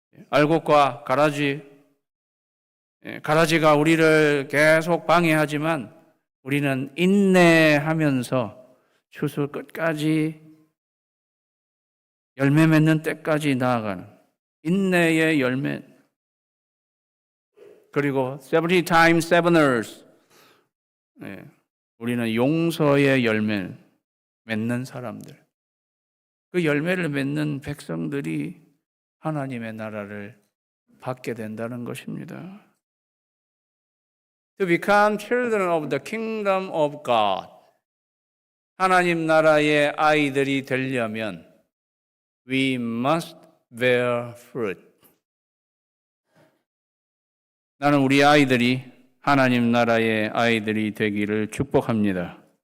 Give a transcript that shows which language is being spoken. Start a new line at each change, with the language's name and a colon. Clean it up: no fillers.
Korean: 알곡과 가라지가 우리를 계속 방해하지만 우리는 인내하면서 추수 끝까지 열매 맺는 때까지 나아가는 인내의 열매. 그리고
English: 70 times 7ers.
Korean: 우리는 용서의 열매 맺는 사람들. 그 열매를 맺는 백성들이 하나님의 나라를 받게 된다는 것입니다.
English: To become children of the kingdom of God.
Korean: 하나님 나라의 아이들이 되려면
English: we must bear fruit.
Korean: 나는 우리 아이들이 하나님 나라의 아이들이 되기를 축복합니다.